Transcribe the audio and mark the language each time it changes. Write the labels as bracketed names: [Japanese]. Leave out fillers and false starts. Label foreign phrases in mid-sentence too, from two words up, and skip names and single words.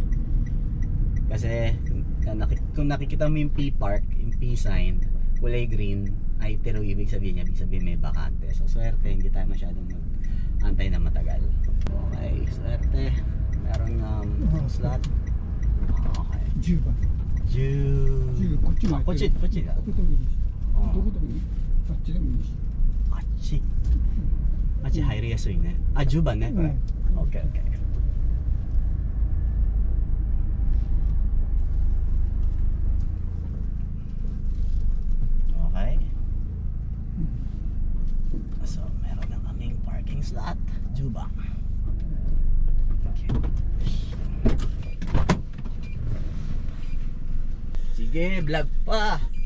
[Filipino] Kasi kung nakikita mo yung P-Park, yung P-sign, kulay green, Aitero, ibig sabihin may bakante. So swerte, hindi tayo masyadong mag-antay na matagal. Okay, swerte. Meron slot. Okay. [Japanese] 10番。 10. こっちも空いてる。こっちだ。どこでもいいし。どこでもいい。あっちでもいいし。あっち入りやすいね。10番ね。Okay. [Filipino] Okay. So, meron na kaming parking slot. Juba. Okay. Sige, vlog pa.